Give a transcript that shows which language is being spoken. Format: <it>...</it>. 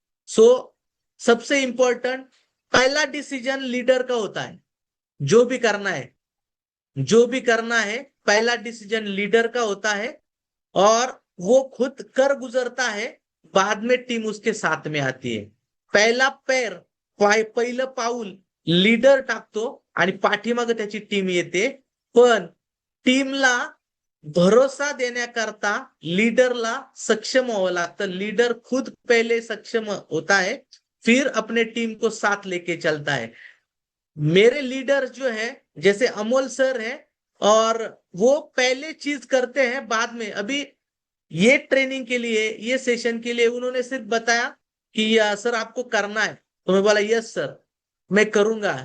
<hi>सो सबसे इंपॉर्टेंट, पहला decision leader का होता है. जो भी करना है, जो भी करना है, पहला डिसीजन लीडर का होता है, और वो खुद कर गुजरता है, बाद में टीम उसके साथ में आती है.</hi> <mr>पहिला पैर, पहिलं पाऊल लीडर टाकतो आणि पाठीमागे त्याची टीम येते, पण टीमला भरोसा देण्याकरता लीडरला सक्षम व्हावं लागतं.</mr> <hi>लीडर खुद पहले सक्षम होता है, फिर अपने टीम को साथ लेके चलता है. मेरे लीडर जो है, जैसे अमोल सर है, और वो पहले चीज करते हैं, बाद में अभी ये ट्रेनिंग के लिए, ये सेशन के लिए उन्होंने सिर्फ बताया कि सर आपको करना है, तो मैं बोला यस सर मैं करूंगा.</hi>